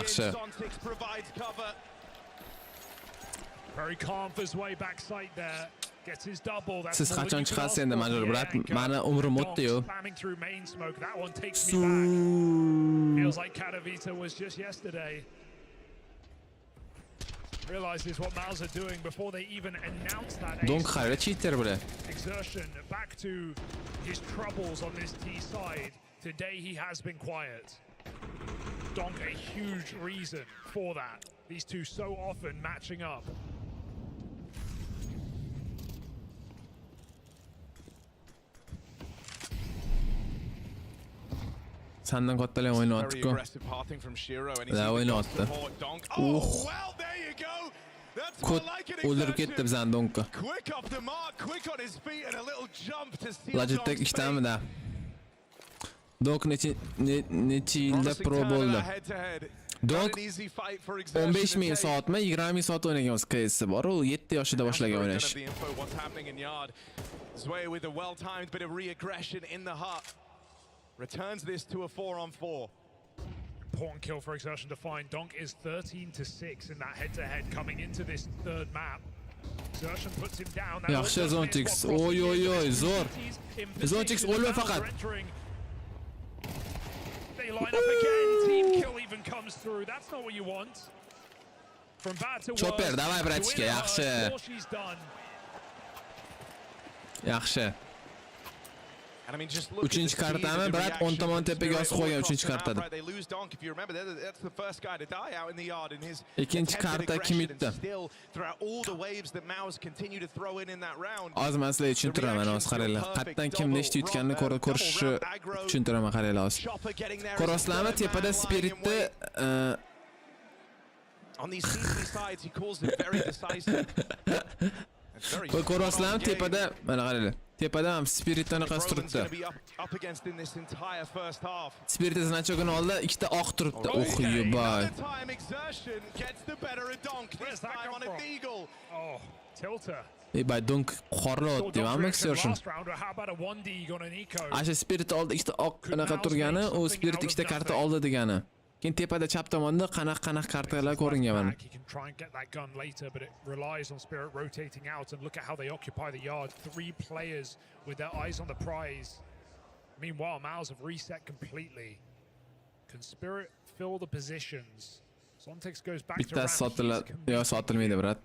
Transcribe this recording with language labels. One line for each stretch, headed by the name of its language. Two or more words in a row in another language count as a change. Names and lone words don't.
English: Sontix provides cover. Very calm for his way back sight there. Gets his double. That's
Uzbek: Siz qachon chiqasiz endi majbur brat? Mani umrim o'tdi-yu.
English: Spamming through main smoke. That one takes me back. Feels like Katowice was just yesterday. Realizes what Mouz are doing before they even announce that.
Uzbek: Donk qaranglar, cheater bular.
English: Exertion back to his troubles on this T side. Today he has been quiet. Donk a huge reason for that. These two so often matching up.
Uzbek: Sandan kattalar o'ynayapti-ku. Da o'ynayapti. O'ldirib ketdi bizani Donkni. Logitech ishtamida. Donk necha yilda pro bo'ldi. Donk 15,000 soatmi, 20,000 soat o'ynagan o'zi CS bor. U 7 yoshida boshlagan o'ynash.
English: With a well-timed bit of re-aggression in the hut. Returns this to a 4-on-4. Important kill for Exertion to find. Donk is 13-6 in that head-to-head coming into this third map. Exertion puts him down.
Uzbek: Yaxshi Zontix. Oy, zo'r. Zontix o'lma faqat.
English: They line up again. Team kill even comes through. That's not what you want. From bad to worse. Chopper,
Russian: давай, братишка,
Uzbek: yaxshi. Yaxshi. Uchinchi kartami, brat, 10 tomon tepaga yozib qo'ygan uchinchi kartada. Ikkinchi karta kim yutdi? Hozir men sizlarga tushuntiraman, hozir qaranglar. Qayerdan kim nechta yutganini ko'rishni tushuntiraman, qaranglar hozir. Ko'rasizlarmi, tepada Spiritni
English: on these CC sides he calls it very decisive.
Uzbek: Ko'rasizlarmi, tepada, mana qaranglar. Tepada ham Spiritdan qas turibdi.
English: Up against in this entire first half.
Uzbek: Spirit znachogini oldi, ikkita oq turibdi. Yo'bay.
English: Time exertion gets the better of Donk. This time on a Deagle. Oh, tilter.
Uzbek: Bay Donk qorli o'tdi, hamma exertion.
English: How about a 1D on an eco?
Uzbek: Asha Spirit oldi, ikkita oq anaqa turgani, u Spirit ikkita karta oldi degani. Keyin tepada chap tomonda qanaq kartalar ko'ringan mana.
English: He can try and get that gun later, but it relies on Spirit rotating out, and look at how they occupy the yard. 3 players with their eyes on the prize. Meanwhile, Mouz have reset completely. Can Spirit fill the positions? Sontex goes back to
Uzbek: sotilmaydi, brat.